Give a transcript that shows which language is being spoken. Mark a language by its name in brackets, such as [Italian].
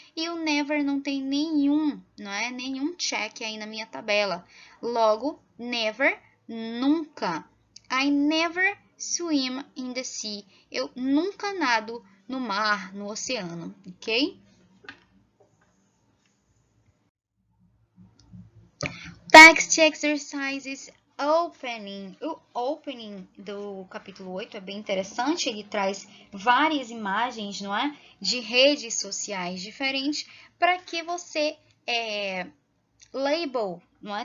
[Portuguese] E o never não tem nenhum, não é? Nenhum check aí na minha tabela. [English] Logo, never, nunca. I never swim in the sea. [Portuguese] Eu nunca nado no mar, no oceano, ok? [English] Text exercises opening. [Portuguese] O opening do capítulo 8 é bem interessante, ele traz várias imagens, não é? De redes sociais diferentes para que você label, não é?